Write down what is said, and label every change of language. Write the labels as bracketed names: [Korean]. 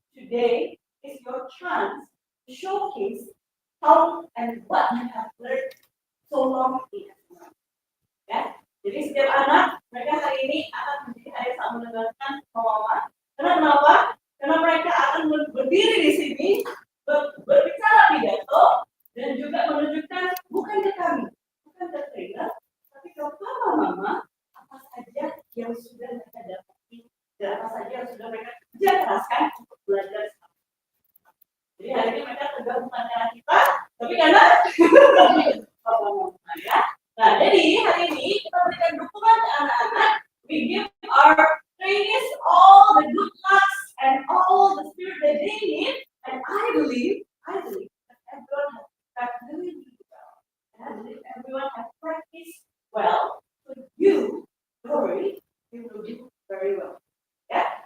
[English] Today is your chance to showcase how and what you have learned so long in SMA. [Indonesian] Ya, jadi setiap anak mereka hari ini akan menjadi ada yang mendengarkan pengumuman. Kenapa? Karena mereka akan berdiri di sini berbicara pidato dan juga menunjukkan bukan ke kami, bukan ke trainer, tapi ke papa mama apa saja yang sudah mereka dapati dan apa saja yang sudah mereka kerja keraskan untuk belajar. Jadi hari ini mereka tergabung antara kita, tapi karena papa mama ya. Nah, jadi hari ini kita berikan dukungan ke anak-anak. [English] We give our trainees all the good lucks and all the spirit that they need. And I believe that everyone has practiced really well. And I believe everyone has practiced well. So you, don't worry, you will do very well. Yeah?